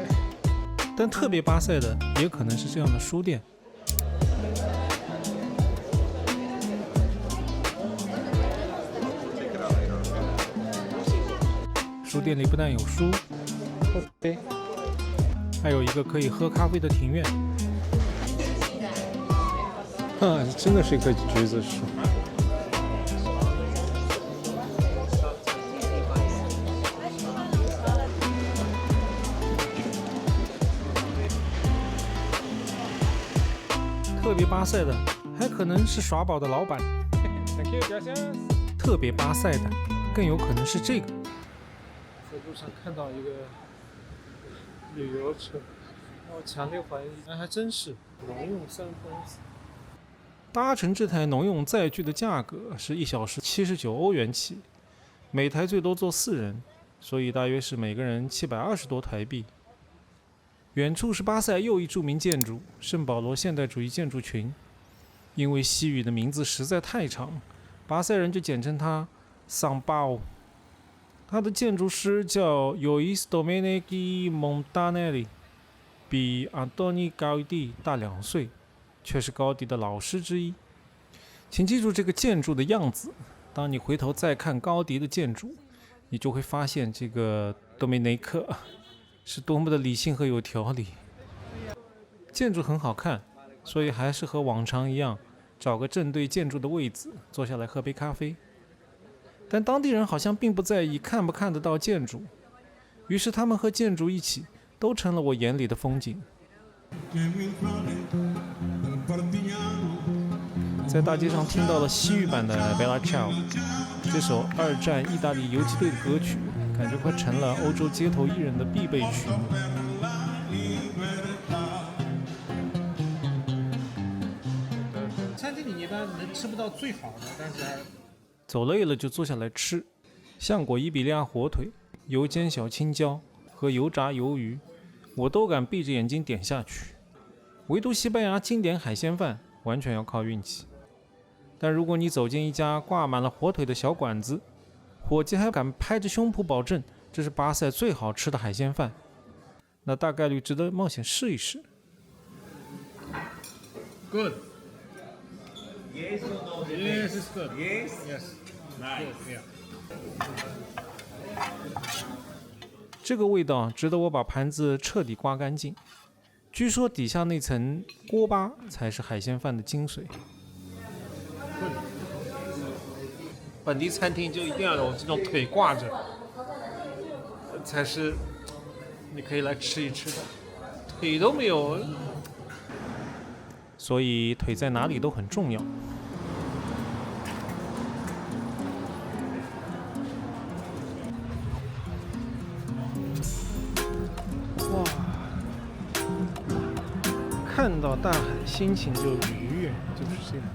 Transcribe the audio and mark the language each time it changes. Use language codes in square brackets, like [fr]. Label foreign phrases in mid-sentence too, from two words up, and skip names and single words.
[zh] 但特別巴塞的也可能是這樣的書店。書店裡不但有書，還有一個可以喝咖啡的庭院。真的是一棵橘子樹。特別巴塞的還可能是耍宝的老闆。特別巴塞的更有可能是這个。在路上看到一个旅游车，我强烈懷疑，還真是農用3分子。搭乘這台農用載具的價格是1小時79歐元起，每台最多坐4人，所以大約是每個人720多台幣。遠處是巴塞又一著名建築——聖保羅現代主義建築群。因為西語的名字實在太長，巴塞人就簡稱它桑巴。他的建築師叫Luis Domenici Montanelli， 比安東尼·高迪大2歲，卻是高迪的老師之一。請記住這個建築的樣子，當你回頭再看高迪的建築，你就會發現這個多米內克是多麼的理性和有條理。建築很好看，所以還是和往常一樣，找個正對建築的位置，坐下來喝杯咖啡。但當地人好像並不在意看不看得到建築，於是他們和建築一起都成了我眼裡的風景。在大街上聽到了西語版的《Bella Ciao》，這首2戰意大利游擊隊的歌曲，感覺快成了歐洲街頭藝人的必備曲目。餐廳裡一般能吃不到最好的，但是走累了就坐下來吃，橡果伊比利亞火腿、油煎小青椒和油炸魷魚，我都敢閉着眼睛點下去。唯獨西班牙經典海鮮飯完全要靠運氣。但如果你走進一家掛滿了火腿的小館子，夥計還敢拍着胸脯保證這是巴塞最好吃的海鮮飯，那大概率值得冒險試一試。Good. [en] Yes or no? Yes, it's good. Yes, yes. Nice. Yeah. [zh] 這個味道值得我把盤子徹底刮乾淨。據說底下那層鍋巴才是海鮮飯的精髓。本地餐廳就一定要有這種腿掛着，才是你可以來吃一吃的。腿都沒有，所以腿在哪裡都很重要。哇，看到大海心情就愉悅，就是這樣。